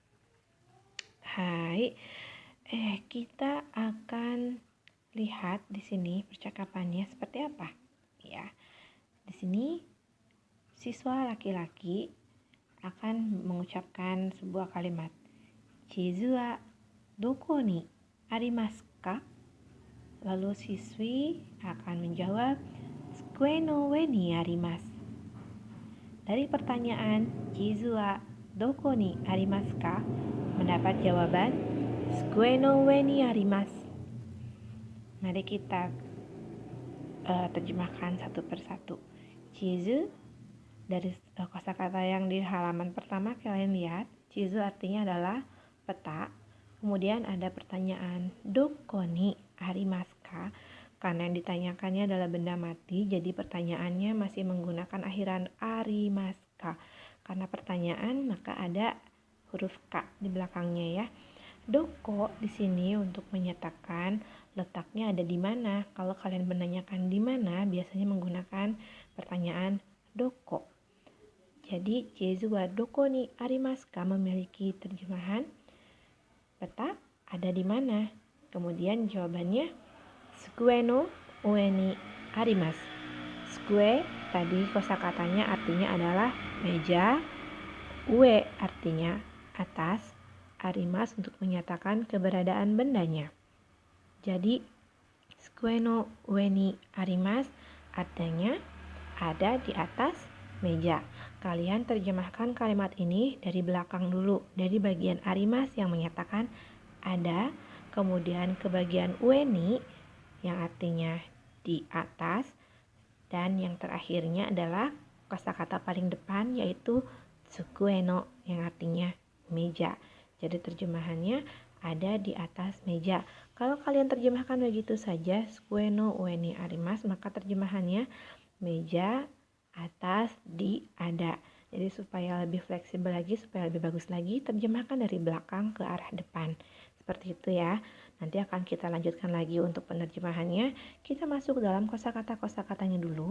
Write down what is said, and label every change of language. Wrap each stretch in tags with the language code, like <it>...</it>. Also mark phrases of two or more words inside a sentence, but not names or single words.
<id>Hai, kita akan lihat di sini percakapannya seperti apa. Ya, di sini siswa laki-laki akan mengucapkan sebuah kalimat.</id> <ja>地図はどこにありますか?</ja> <id>Lalu siswi akan menjawab,</id> <ja>机の上にあります.</ja> <id>Dari pertanyaan</id> <ja>地図はどこにありますか?</ja> <id>Mendapat jawaban</id> <ja>机の上にあります.</ja> <id>Mari kita terjemahkan satu persatu. Chizu, dari kosakata yang di halaman pertama kalian lihat, chizu artinya adalah peta. Kemudian ada pertanyaan</id> <ja>どこにありますか?</ja> <id>Karena yang ditanyakannya adalah benda mati, jadi pertanyaannya masih menggunakan akhiran</id> <ja>ありますか.</ja> <id>Karena pertanyaan, maka ada huruf K di belakangnya ya. Doko di sini untuk menyatakan letaknya ada di mana. Kalau kalian menanyakan di mana, biasanya menggunakan pertanyaan doko. Jadi,</id> <ja>地図はどこにありますか</ja> <id>memiliki terjemahan peta ada di mana. Kemudian jawabannya</id> <ja>机の上にあります.</ja> <id>Tsukue tadi kosakatanya artinya adalah meja, ue artinya atas, arimasu untuk menyatakan keberadaan bendanya. Jadi</id> <ja>机の上にあります</ja> <id>artinya ada di atas meja. Kalian terjemahkan kalimat ini dari belakang dulu, dari bagian arimasu yang menyatakan ada, kemudian ke bagian</id> <ja>上に</ja> <id>yang artinya di atas, dan yang terakhirnya adalah kosakata paling depan yaitu</id> <ja>机の</ja> <id>yang artinya meja. Jadi terjemahannya ada di atas meja. Kalau kalian terjemahkan begitu saja,</id> <ja>机の上にあります,</ja> <id>maka terjemahannya meja, atas, di, ada. Jadi supaya lebih fleksibel lagi, supaya lebih bagus lagi, terjemahkan dari belakang ke arah depan. Seperti itu ya. Nanti akan kita lanjutkan lagi untuk penerjemahannya. Kita masuk dalam kosakata-kosakatanya dulu.</id>